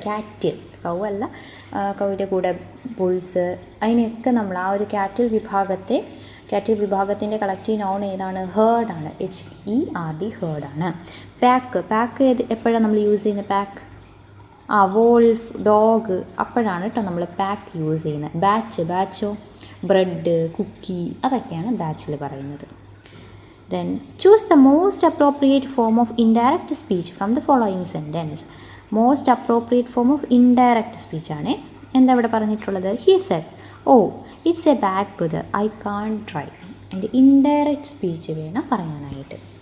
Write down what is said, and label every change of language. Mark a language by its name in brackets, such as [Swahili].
[Malayalam] Cattle, കൗ അല്ല, കൗവിൻ്റെ കൂടെ bull's, അതിനെയൊക്കെ നമ്മൾ ആ ഒരു ക്യാറ്റിൽ വിഭാഗത്തിൻ്റെ കളക്റ്റീവ് നൗൺ ഏതാണ്? ഹേർഡാണ്. HERD ഹേർഡാണ്. പാക്ക് എപ്പോഴാണ് നമ്മൾ യൂസ് ചെയ്യുന്നത്? പാക്ക് വോൾഫ്, ഡോഗ്, അപ്പോഴാണ് കേട്ടോ നമ്മൾ പാക്ക് യൂസ് ചെയ്യുന്നത്. ബാച്ചോ ബ്രെഡ്, കുക്കി, അതൊക്കെയാണ് ബാച്ചിൽ പറയുന്നത്. [English] Then choose the most appropriate form of indirect speech from the following sentence. Most appropriate form of indirect speech [Malayalam] ആണ്. എന്താ ഇവിടെ പറഞ്ഞിട്ടുള്ളത്? [English] He said, oh, it's a bad weather, I can't drive. [Malayalam] അതിൻ്റെ indirect speech വേണം പറയാനായിട്ട്.